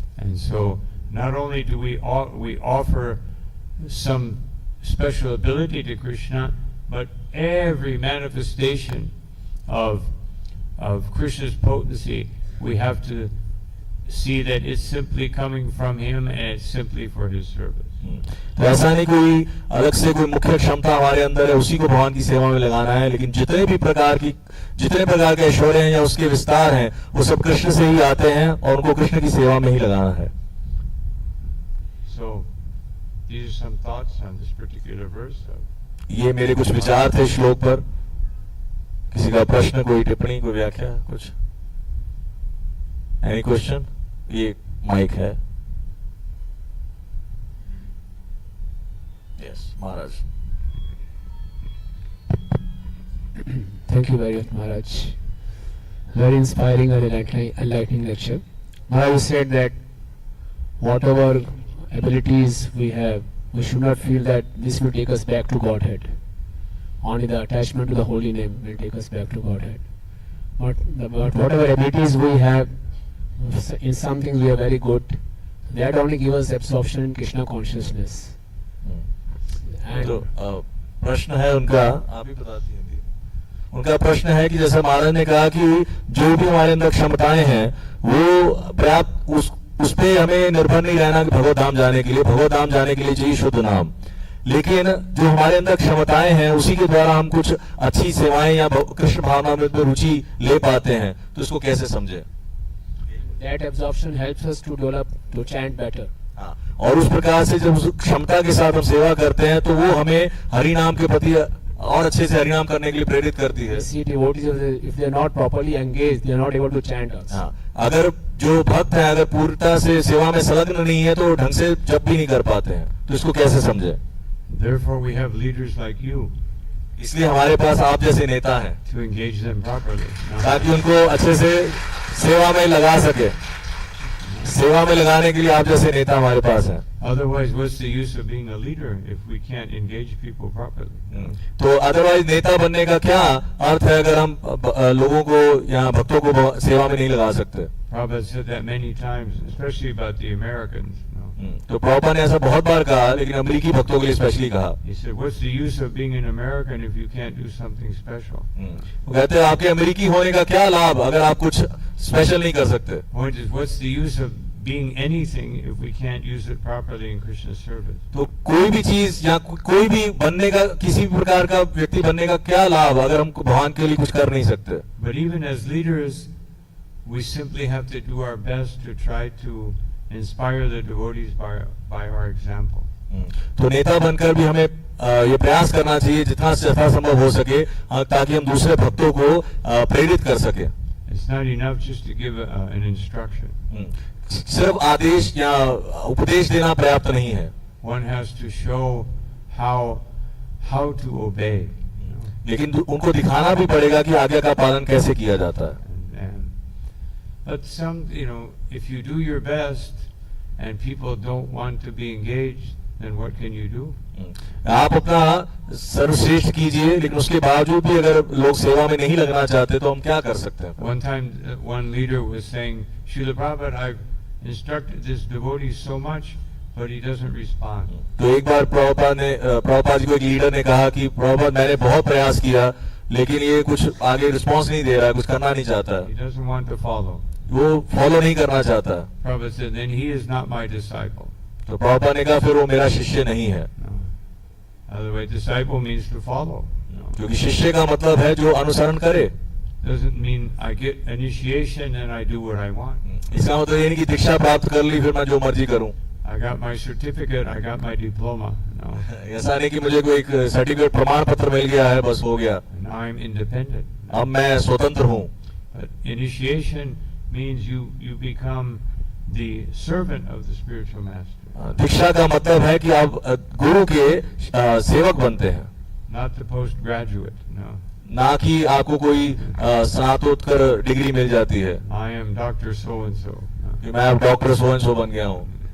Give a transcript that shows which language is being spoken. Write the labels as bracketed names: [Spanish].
[English] And so not only do we offer some special ability to Krishna, but every manifestation of Krishna's potency, we have to see that it's simply coming from him and it's simply for his service. [Hindi] तो ऐसा नहीं कोई अलग से कोई मुख्य क्षमता हमारे अंदर है, उसी को भगवान की सेवा में लगाना है. लेकिन जितने प्रकार के ऐश्वर्य हैं या उसके विस्तार हैं, वो सब कृष्ण से ही आते हैं और उनको कृष्ण की सेवा में ही लगाना है. [English] So these are some thoughts on this particular verse. [Hindi] ये मेरे कुछ विचार थे श्लोक पर. किसी का प्रश्न, कोई टिप्पणी, कोई व्याख्या, कुछ? [English] Any question? [Hindi] ये माइक है. [English] Yes Maharaj. Thank you very much, Maharaj. Very inspiring and enlightening lecture. Maharaj said that whatever abilities we have, we should not feel that this will take us back to Godhead. Only the attachment to the holy name will take us back to Godhead. But whatever abilities we have, in something we are very good, that only gives us absorption in Krishna consciousness. And [Hindi] तो प्रश्न है उनका, आप ही बता दीजिए. उनका प्रश्न है कि जैसा महाराज ने कहा कि जो भी हमारे अंदर क्षमताएं हैं वो पर्याप्त, उस पे हमें निर्भर नहीं रहना कि भगवत धाम जाने के लिए चाहिए शुद्ध नाम. लेकिन जो हमारे अंदर क्षमताएं हैं उसी के द्वारा हम कुछ अच्छी सेवाएं या कृष्ण भावना में रुचि ले पाते हैं. तो इसको कैसे समझे? [English] that absorption helps us to develop, to chant better. [Hindi] और उस प्रकार से जब उस क्षमता के साथ हम सेवा करते हैं तो वो हमें हरि नाम के प्रति और अच्छे से हरिनाम करने के लिए प्रेरित करती है। [English] We see devotees, if they are not properly engaged, they are not able to chant also. [Hindi] हाँ, अगर जो भक्त हैं अगर पूर्णता से सेवा में संलग्न नहीं है तो ढंग से जप भी नहीं कर पाते हैं, तो इसको कैसे समझे? [English] Therefore, we have leaders like you [Hindi] इसलिए हमारे पास आप जैसे नेता हैं [English] to engage them properly. [Hindi] ताकि उनको अच्छे से सेवा में लगा सके। सेवा में लगाने के लिए आप जैसे नेता हमारे पास हैं। [English] Otherwise, what's the use of being a leader if we can't engage people properly? [Hindi] तो अदरवाइज नेता बनने का क्या अर्थ है अगर हम लोगों को या भक्तों को सेवा में नहीं लगा सकते? [English] Prabhupada said that many times, especially about the Americans. [Hindi] तो प्रभुपाद ने ऐसा बहुत बार कहा, लेकिन अमेरिकी भक्तों के लिए स्पेशली कहा। [English] He said, "What's the use of being an American if you can't do something special?" [Hindi] वो कहते हैं आपके अमेरिकी होने का क्या लाभ अगर आप कुछ स्पेशल नहीं कर सकते? [English] Point is, what's the use of being anything if we can't use it properly in Krishna's service? [Hindi] तो कोई भी चीज या कोई भी बनने का, किसी भी प्रकार का व्यक्ति बनने का क्या लाभ अगर हम भगवान के लिए कुछ कर नहीं सकते? [English] But even as leaders, we simply have to do our best to try to inspire the devotees by our example. [Hindi] तो नेता बनकर भी हमें ये प्रयास करना चाहिए जितना से ज्यादा संभव हो सके ताकि हम दूसरे भक्तों को प्रेरित कर सके। [English] It's not enough just to give an instruction. [Hindi] सिर्फ आदेश या उपदेश देना पर्याप्त नहीं है। [English] One has to show how to obey. [Hindi] लेकिन उनको दिखाना भी पड़ेगा कि आज्ञा का पालन कैसे किया जाता है। [English] But some, if you do your best and people don't want to be engaged, then what can you do? [Hindi] आप अपना सर्वश्रेष्ठ कीजिए, लेकिन उसके बावजूद भी अगर लोग सेवा में नहीं लगना चाहते तो हम क्या कर सकते हैं? [English] One time, one leader was saying, "Srila Prabhupada, I've instructed this devotee so much, but he doesn't respond." [Hindi] तो एक बार प्रभुपाद जी को एक लीडर ने कहा कि प्रभुपाद मैंने बहुत प्रयास किया, लेकिन ये कुछ आगे रिस्पॉन्स नहीं दे रहा है, कुछ करना नहीं चाहता। [English] He doesn't want to follow. [Hindi] वो फॉलो नहीं करना चाहता। [English] Prabhupada said, "Then he is not my disciple." [Hindi] तो प्रभुपाद ने कहा फिर वो मेरा शिष्य नहीं है। [English] No. Otherwise, disciple means to follow. No. [Hindi] क्योंकि शिष्य का मतलब है जो अनुसरण करे। [English] Doesn't mean I get initiation and I do what I want. [Hindi] इसका मतलब ये नहीं कि दीक्षा प्राप्त कर ली फिर मैं जो मर्जी करूं। [English] I got my certificate, I got my diploma. No. [Hindi] ऐसा नहीं कि मुझे कोई एक सर्टिफिकेट प्रमाण पत्र मिल गया है बस हो गया। [English] Now I'm independent. [Hindi] अब मैं स्वतंत्र हूँ। [English] But initiation means you become the servant of the spiritual master. [Hindi] दीक्षा का मतलब है कि आप गुरु के सेवक बनते हैं। [English] Not the postgraduate. No. [Hindi] ना कि आपको कोई स्नातकोत्तर डिग्री मिल जाती है [English] I am Dr. So and so. No. [Hindi] कि मैं अब डॉक्टर [English] so and so [Hindi] बन गया हूँ।